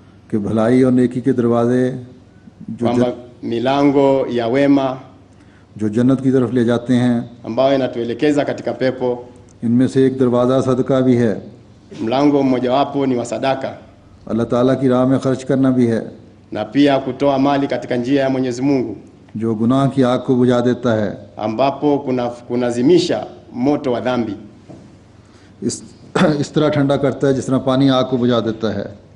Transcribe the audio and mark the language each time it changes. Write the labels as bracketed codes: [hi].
[ur] कि भलाई और नेकी के दरवाजे [sw] kwamba milango ya wema [ur] जो जन्नत की तरफ ले जाते हैं, [sw] ambayo inatuelekeza katika pepo, [ur] इनमें से एक दरवाज़ा सदका भी है, [sw] mlango mmojawapo ni wa sadaka, [ur] अल्लाह ताला की राह में खर्च करना भी है, [sw] na pia kutoa mali katika njia ya Mwenyezi Mungu, [ur] जो गुनाह की आग को बुझा देता है। [sw] ambapo kunazimisha moto wa dhambi, [ur] इस तरह ठंडा करता है जिस तरह पानी आग को बुझा देता है।